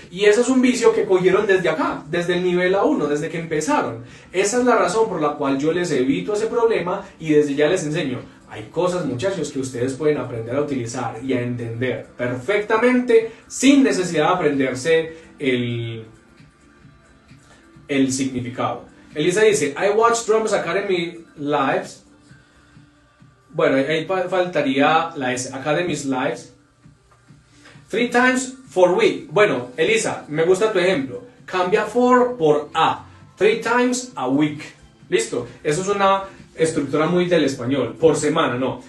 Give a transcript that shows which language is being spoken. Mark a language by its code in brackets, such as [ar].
[es] Y ese es un vicio que cogieron desde acá, desde el nivel A1, desde que empezaron. Esa es la razón por la cual yo les evito ese problema y desde ya les enseño. Hay cosas, muchachos, que ustedes pueden aprender a utilizar y a entender perfectamente sin necesidad de aprenderse el significado. Elisa dice, [en] I watch Drums Academy Lives. [es] Bueno, ahí faltaría la S, Academy's Lives. [en] 3 times for week. [es] Bueno, Elisa, me gusta tu ejemplo. Cambia for por a. [en] 3 times a week. [es] Listo. Eso es una estructura muy del español. Por semana, no.